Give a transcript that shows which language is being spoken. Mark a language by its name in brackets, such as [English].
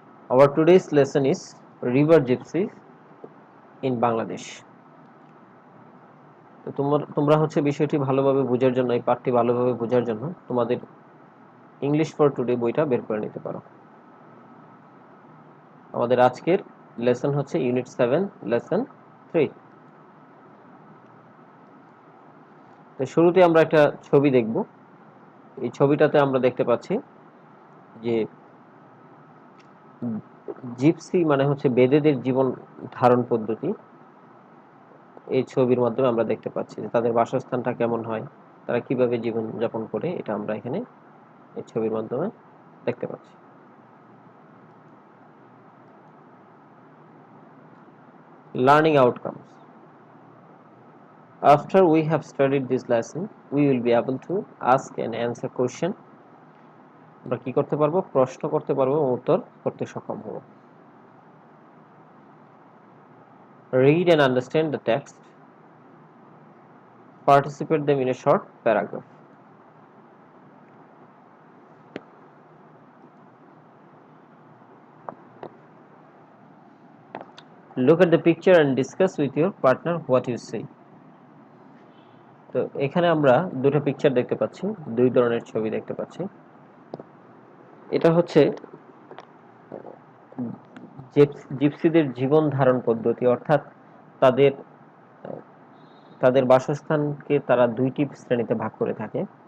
[English] Our today's lesson is river gypsies in Bangladesh. [Bangla] তো তোমরা বিষয়টি ভালোভাবে বোঝার জন্য, এই পাঠটি ভালোভাবে বোঝার জন্য তোমাদের ইংলিশ ফর টুডে বইটা বের করে নিতে পারো। আমাদের আজকের লেসন হচ্ছে ইউনিট 7 লেসন 3। তো শুরুতে আমরা একটা ছবি দেখব। এই ছবিটাতে আমরা দেখতে পাচ্ছি যে জিপসি মানে হচ্ছে বেদেদের জীবন ধারণ পদ্ধতি। এই ছবির মাধ্যমে আমরা দেখতে পাচ্ছি যে তাদের বাসস্থানটা কেমন হয়, তারা কিভাবে জীবন যাপন করে, এটা আমরা এখানে এই ছবির মাধ্যমে দেখতে পাচ্ছি। [English] Learning outcomes. After we have studied this lesson, we will be able to ask and answer question. [Bangla] আমরা কি করতে পারবো? প্রশ্ন করতে পারবো এবং উত্তর করতে সক্ষম হব। [English] Read and understand the text. Participate them in a short paragraph. Look at the picture and discuss with your partner what you see. [Bangla] তো এখানে আমরা দুটো পিকচার দেখতে পাচ্ছি, দুই ধরনের ছবি দেখতে পাচ্ছি। এটা হচ্ছে জিপসিদের জীবন ধারণ পদ্ধতি, অর্থাৎ তাদের তাদের বাসস্থানকে তারা দুইটি শ্রেণীতে ভাগ করে থাকে।